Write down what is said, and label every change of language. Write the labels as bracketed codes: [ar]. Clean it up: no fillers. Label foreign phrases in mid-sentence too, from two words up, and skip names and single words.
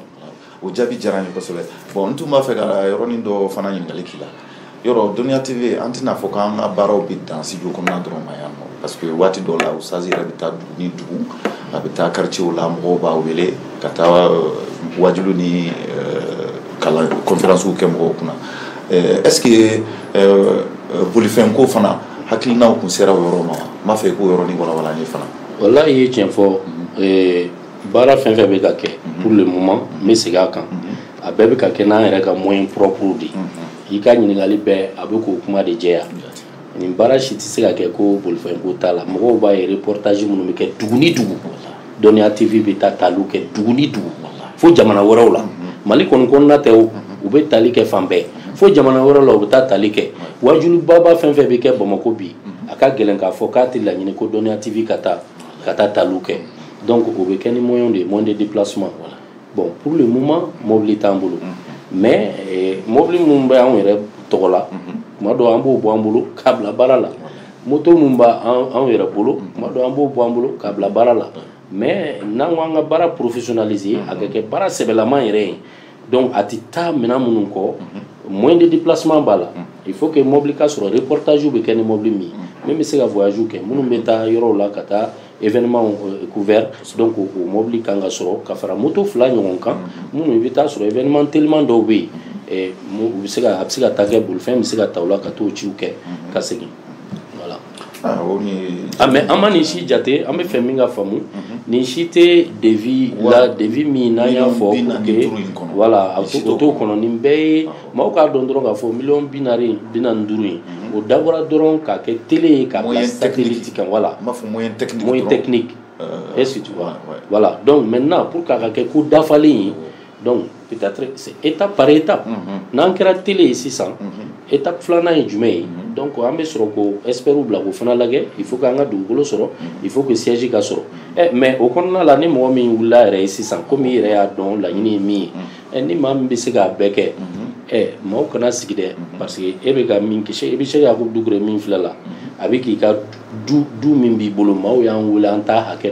[bm] o jaabi diyara n ye kosɛbɛ bon n tun b'a fɛ ka yɔrɔnin dɔ fana ɲininkali k'i la yɔrɔ Dɔnniya TV an tɛna fɔ k'an ka baaraw bɛ dan studio kɔnɔna dɔrɔn ma yan nɔ parce que waati dɔw la Ustazi yɛrɛ bɛ taa dugu ni dugu a bɛ taa quartier la mɔgɔw b'a wele ka taa wajulu ni kalan conférence kɛ mɔgɔw kunna [fr] est-ce que [bm] bolifɛn ko fana hakilinaw kun sera o yɔrɔ ma n b'a fɛ k'o yɔrɔnin walawala n ye fana wallahi i ye tiɲɛ fɔ baara fɛn fɛn bɛ ka kɛ [fr] pour le moment [bm] n bɛ segin a kan a bɛɛ bɛ ka kɛ n'an yɛrɛ ka [fr] moyen propre de [bm] i ka ɲininkali bɛɛ a bɛ k'o kuma de jɛya nin baara si tɛ se ka kɛ ko bolifɛn ko t'a la mɔgɔw b'a ye reportage minnu bɛ kɛ dugu ni dugu Dɔnniya TV bɛ taa taliw kɛ dugu ni dugu fo jamana wɛrɛw la Mali kɔni kɔnɔna tɛ o u bɛ tali kɛ fan bɛɛ fo jamana wɛrɛw la u bɛ taa tali kɛ wajulu baba fɛn fɛn bɛ kɛ Bamako bi a ka gɛlɛn k'a fɔ k'a tɛ laɲini ko Dɔnniya TV ka taa taliw kɛ donc o bɛ kɛ ni [fr] moyen de déplacement bon pour le moment [bm] mobili t'an bolo mais mobili minnu bɛ anw yɛrɛ tɔgɔ la tuma dɔw an b'o bɔ an bolo k'a bila baara la moto minnu b'anw yɛrɛ bolo tuma dɔw an b'o bɔ an bolo k'a bila baara la mais n'an ko an ka baara professionnaliser a ka kɛ baara sɛbɛlaman yɛrɛ ye donc a tɛ taa minɛn minnu kɔ [fr] moyen de déplacement [bm] b'a la [fr] il faut que [bm] mobili ka sɔrɔ reportage bɛ kɛ ni mobili min bɛ se ka voyage kɛ minnu bɛ taa yɔrɔw la ka taa [fr] événement couvert [bm] donc o mobili kan ka sɔrɔ ka fara moto 2 ɲɔgɔn kan minnu i bɛ taa sɔrɔ événement teliman dɔw bɛ yen a bɛ se ka taa kɛ bolifɛn bɛ se ka ta o la ka t'o ciw kɛ ka segin voilà mais an ma nin si jate an bɛ fɛ min ka faamu nin si tɛ devis la devis min n'an y'a fɔ [fr] pour que voilà [bm] o t'o kɔnɔ nin bɛɛ ye maaw k'a dɔn dɔrɔn k'a fɔ 445 in o dabɔra dɔrɔn k'a kɛ télé ye k'a bila satellite kan [fr] voilà moyen technique est-ce que tu vois voilà donc maintenant pour [bm] k'a ka kɛ ko dafalen ye donc [fr] peut-être c'est étape par étape [bm] n'an kɛra télé ye sisan étape filanan ye jumɛn ye donc an bɛ sɔrɔ ko experts bila k'o fana lajɛ [fr] il faut [bm] k'an ka dugukolo sɔrɔ [fr] il faut que siège [bm] ka sɔrɔ mais o kɔnɔna la ni mɔgɔ min wulila yɛrɛ ye sisan komi i yɛrɛ y'a dɔn laɲini ye min ye ni maa min bɛ se k'a bɛɛ kɛ maaw kana sigi dɛ parce que e bɛ ka min kɛ i bɛ se Yakubu Dukure min filɛ la a bɛ k'i ka du min b'i bolo maaw y'an wele an t'a hakɛ